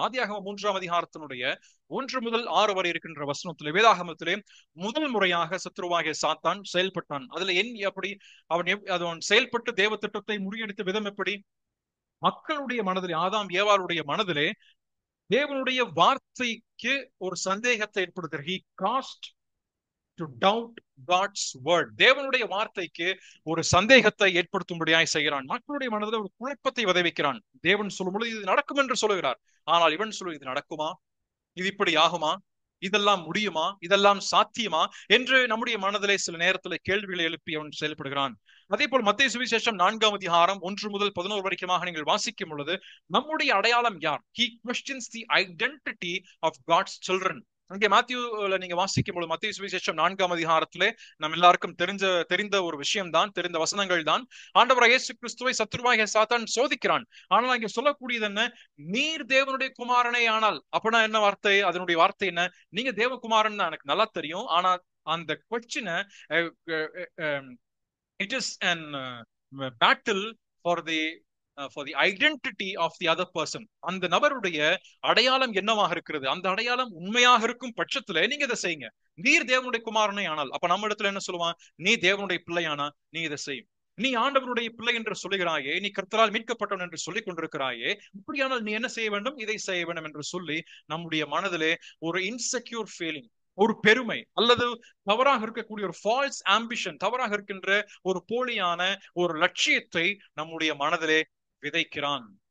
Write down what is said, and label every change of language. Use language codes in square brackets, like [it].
[ta] ஆதியாகமம் 3ஆம் அதிகாரத்தினுடைய 1 முதல் 6 வரை இருக்கின்ற வசனத்திலே, வேதாகமத்திலே முதல் முறையாக சத்ருவாகிய சாத்தான் செயல்பட்டான். அதுல எப்படி அவன் செயல்பட்டு தேவ திட்டத்தை முறியடித்த விதம் எப்படி, மக்களுடைய மனதிலே, ஆதாம் ஏவாளுடைய மனதிலே தேவனுடைய வார்த்தைக்கு ஒரு சந்தேகத்தை ஏற்படுத்துகிறார். [en] He caused to doubt God's word. [ta] தேவனுடைய வார்த்தைக்கு ஒரு சந்தேகத்தை ஏற்படுத்தும்படியாய் செய்கிறான். மக்களுடைய மனதில் ஒரு குழப்பத்தை விதைவிக்கிறான். தேவன் சொல்லும் பொழுது இது நடக்கும் என்று சொல்லுகிறார். ஆனால் இவன் சொல்லுவது இது நடக்குமா, இது இப்படி ஆகுமா, இதெல்லாம் முடியுமா, இதெல்லாம் சாத்தியமா என்று நம்முடைய மனதிலே சில நேரத்தில் கேள்விகளை எழுப்பி அவன் செயல்படுகிறான். அதே போல் மத்தேயு சுவிசேஷம் 4ஆம் அதிகாரம் 1 முதல் 11 வரைக்குமாக நீங்கள் வாசிக்கும் பொழுது நம்முடைய அடையாளம் யார்? [en] He questions the identity of God's children. [ta] அங்கே மாத்தியூல நீங்க வாசிக்கும் பொழுது, மத்தேயு சுவிசேஷம் 4ஆம் அதிகாரத்திலே நம்ம எல்லாருக்கும் தெரிந்த ஒரு விஷயம் தான், தெரிந்த வசனங்கள் தான். ஆண்டவராகிய இயேசு கிறிஸ்துவை சத்ருவாகிய சாத்தான் சோதிக்கிறான். ஆனால் அங்கே சொல்லக்கூடியது என்ன, நீர் தேவனுடைய குமாரனே ஆனால். அப்படின்னா என்ன வார்த்தை, அதனுடைய வார்த்தை என்ன, நீங்க தேவகுமாரன் தான் எனக்கு நல்லா தெரியும். ஆனா அந்த கொஸ்டினை, [en] it is an battle for the identity of the other person. [ta] அந்த நபருடைய அடையாளம் என்னவாக இருக்கிறது, அந்த அடையாளம் உண்மையாக இருக்கும் பட்சத்துல நீங்க இதை செய்யுங்க. நீர் தேவனுடைய குமாரனை ஆனால், அப்ப நம்ம இடத்துல என்ன சொல்லுவான், நீ தேவனுடைய பிள்ளையானா நீ இதை செய்யும். நீ ஆண்டவருடைய பிள்ளை என்று சொல்லுகிறாயே, நீ கர்த்தரால் மீட்கப்பட்டவன் என்று சொல்லிக் கொண்டிருக்கிறாயே, இப்படியானால் நீ என்ன செய்ய வேண்டும், இதை செய்ய வேண்டும் என்று சொல்லி நம்முடைய மனதிலே ஒரு இன்செக்யூர் ஃபீலிங், ஒரு பெருமை அல்லது தவறாக இருக்கக்கூடிய ஒரு ஃபால்ஸ் ஆம்பிஷன், தவறாக இருக்கின்ற ஒரு போலியான ஒரு லட்சியத்தை நம்முடைய மனதிலே விதைக்கிறான்.